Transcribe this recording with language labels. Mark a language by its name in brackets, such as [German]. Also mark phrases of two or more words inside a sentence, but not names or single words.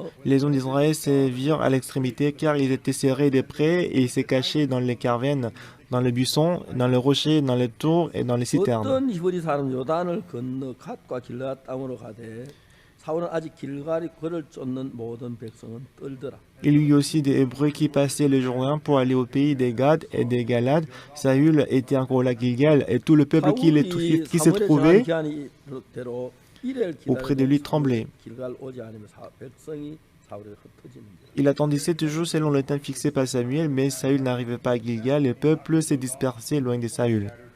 [French] Les hommes d'Israël se virent à l'extrémité car ils étaient serrés de près et ils se cachaient dans les cavernes, dans les buissons, dans les rochers, dans les tours et dans les citernes. [Korean] 어떤 히브리 사람 요단을 건너 갓과 길르앗 땅으로 가되 사울은 아직 길갈이 그를 쫓는 모든 백성은 떨더라. [French] Il y eut aussi des Hébreux qui passaient le Jourdain pour aller au pays des Gad et des Galades. Saül était encore à Gilgal et tout le peuple qui se trouvait auprès de lui tremblait. Il attendit 7 jours selon le temps fixé par Samuel, mais Saül n'arrivait pas à Gilgal, le peuple s'est dispersé loin de Saül.